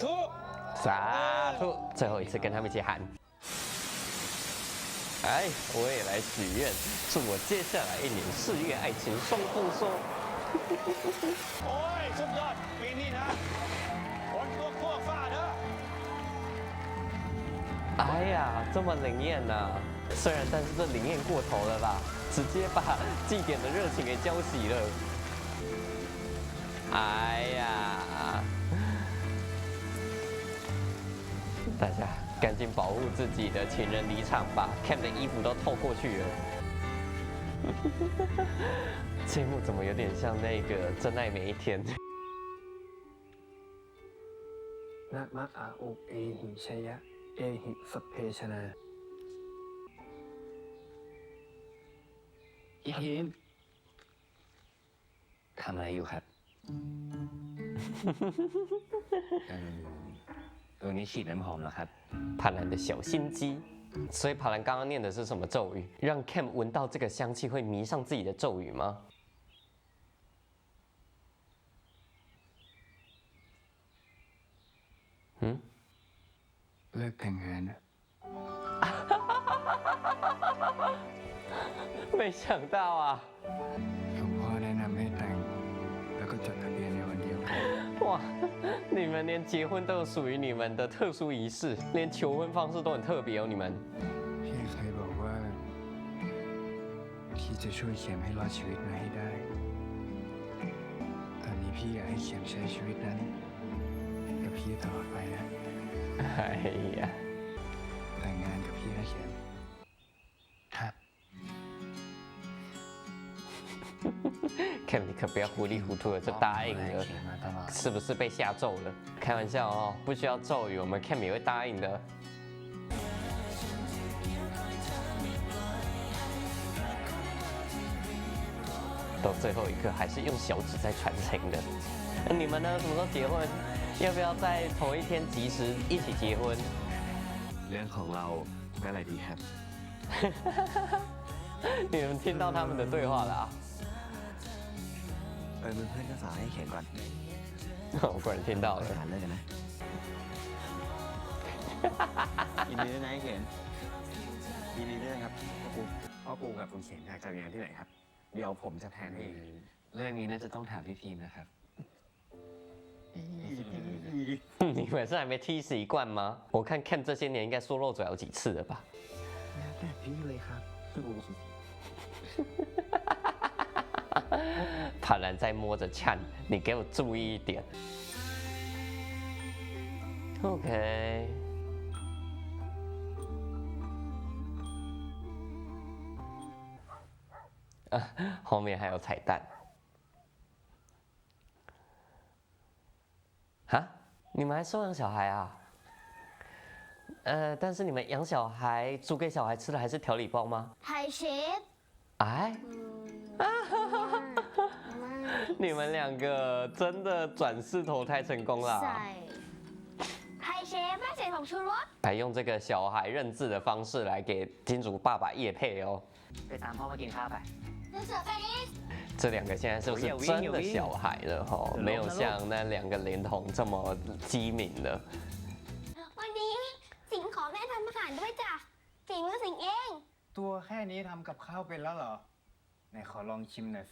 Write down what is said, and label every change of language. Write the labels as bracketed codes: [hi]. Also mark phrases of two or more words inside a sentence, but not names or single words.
[zh] 撒兔，最后一次跟他们一起喊。哎，我也来许愿，祝我接下来一年事业爱情双丰收。 [th] โอ้ย สุดยอด ปีนี้นะฝนตกทั่วฟ้าเด้อ [zh] 哎呀，这么灵验呐、虽然，但是这灵验过头了吧？直接把祭典的热情给浇熄了。哎呀，大家赶紧保护自己的情人离场吧 ，Cam 的衣服都透过去了。这一幕怎么有点像那个《真爱每一天》？ [pi] นะมะอาอุเอหิชยะเอหิสัพเพชนา [th] พี่พิมทำอะไรอยู่ครับ ตัวนี้ฉีดน้ำหอมแล้วครับ [zh] 帕兰的小心机，所以帕兰刚刚念的是什么咒语？让 Cam 闻到这个香气会迷上自己的咒语吗？ [th] เลิกแต่งงานนะ [zh] 没想到啊！ [th] หลวงพ่อแนะนำให้แต่ง แล้วก็จดทะเบียนในวันเดียวกัน [zh] 哇，你们连结婚都有属于你们的特殊仪式，连求婚方式都很特别哦，你们。 [th] พี่เคยบอกว่าพี่จะช่วยเข็มให้รอดชีวิตมาให้ได้ ตอนนี้พี่อยากให้เข็มใช้ชีวิตนั้นกับพี่ตลอดไปนะ [zh] 哎呀， [th] แต่งงานกับพี่นะเข็มครับ [zh] Cam 你可不要糊里糊涂的就答应了， [th] เข็มมาตลอด [zh] 是不是被下咒了？开玩笑哦，不需要咒语，我们 Cam 也会答应的。到最后一刻还是用小指在传情的。你们呢？什么时候结婚？要不要在同一天及时一起结婚？ [th] เรื่องของเราก็อะไรดีครับ [zh] 你们听到他们的对话了啊？ [th] เป็นเพื่อนเจ้าสาวให้เข็มก่อน [zh] 我果然听到了。 [th] หาเลิกกันนะ ยินดีด้วยนะไอ้เข็มยินดีด้วยครับพ่อปูกับคุณเข็มอยากจัดงานที่ไหนครับ เดี๋ยวผมจะแทนให้เองเรื่องนี้น่าจะต้องถามพี่พิมนะครับ [zh] 你们是还没踢习惯吗？我看 Cam 这些年应该说漏嘴好几次了吧？ [th] แล้วแต่พี่เลยครับ [zh] 帕兰在摸着呛，你给我注意一点。OK。后面还有彩蛋。哈？你们还收养小孩啊？但是你们养小孩煮给小孩吃的还是调理包吗？ [th] ไทยเชฟ [zh] 哎，你们两个真的转世投胎成功了 [th] ใส่ [zh] 啊！ [th] ไทยเชฟไม่ใส่ผงชูรส [zh] 还用这个小孩认字的方式来给金主爸爸业配哦。 [th] ไปตามพ่อมากินข้าวไป จะเสิร์ฟไปนี้ [zh] 这两个现在是不是真的小孩了哈？没有像那两个连同这么机敏的。 [th] วันนี้สิงขอแม่ทำอาหารด้วยจ้ะฝีมือสิงเอง ตัวแค่นี้ทำกับข้าวเป็นแล้วเหรอ ไหนขอลองชิมหน่อยสิ